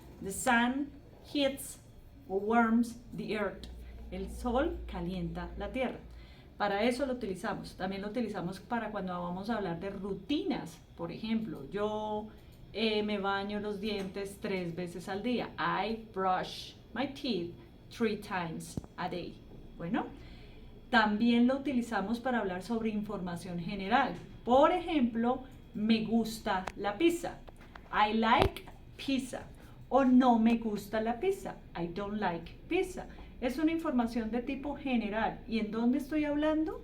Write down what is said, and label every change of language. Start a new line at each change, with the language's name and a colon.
English: The sun heats or warms the earth.
Spanish: El sol calienta la tierra. Para eso lo utilizamos. También lo utilizamos para cuando vamos a hablar de rutinas. Por ejemplo, yo me baño los dientes 3 veces al día.
English: I brush my teeth 3 times a day.
Spanish: Bueno, también lo utilizamos para hablar sobre información general. Por ejemplo, me gusta la pizza.
English: I like pizza.
Spanish: O no me gusta la pizza.
English: I don't like pizza.
Spanish: Es una información de tipo general. ¿Y en dónde estoy hablando?